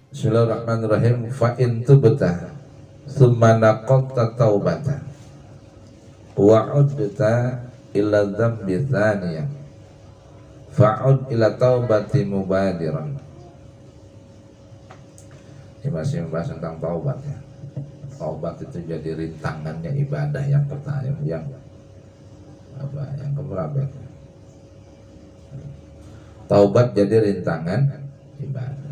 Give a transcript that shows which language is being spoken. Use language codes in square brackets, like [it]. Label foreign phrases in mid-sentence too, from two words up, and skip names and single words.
[id] Bismillahirrahmanirrahim. [ar] فإن تبت ثم نقضت توبة وعدت إلى ذنب ثانية فعد إلى توبة مبادرا. [id] Ini masih membahas tentang taubat ya. Taubat itu jadi rintangannya ibadah yang pertama, yang keberapa? Taubat jadi rintangan ibadah.